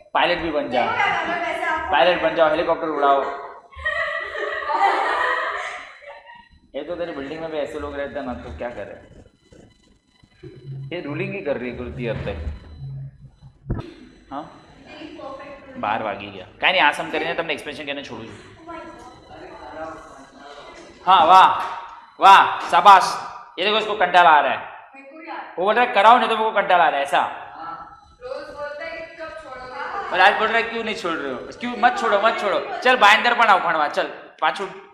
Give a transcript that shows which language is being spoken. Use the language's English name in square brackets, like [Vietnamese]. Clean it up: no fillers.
[Hindi] Pilot भी बन जा देखो क्या करना है वैसे आपको पायलट बन जाओ हेलीकॉप्टर उड़ाओ ये तो तेरी बिल्डिंग में भी ऐसे लोग रहते हैं ना तो क्या करे ये रूलिंग ही कर रही है गुरुती अब तक हाँ तेरी परफेक्ट [Gujarati] બહાર વાગી ગયા કાંઈ નહીં આ સમ કરીને તમને એક્સપ્લેનેશન કરીને છોડું છું [Hindi] हाँ वाह वाह शाबाश। ये देखो इसको कंटाला आ रहा है, मेरे को यार वो बोल रहा है कराओ नहीं तो मेरे को कंटाला आ रहा है ऐसा। रोज बोलता है कि कब छोड़ोगे। और आज बोल रहा है क्यों नहीं छोड़ रहे हो, क्यों मत छोड़ो मत छोड़ो, चल बाइंदर बनाओ [Gujarati] भणवा चल पाछू।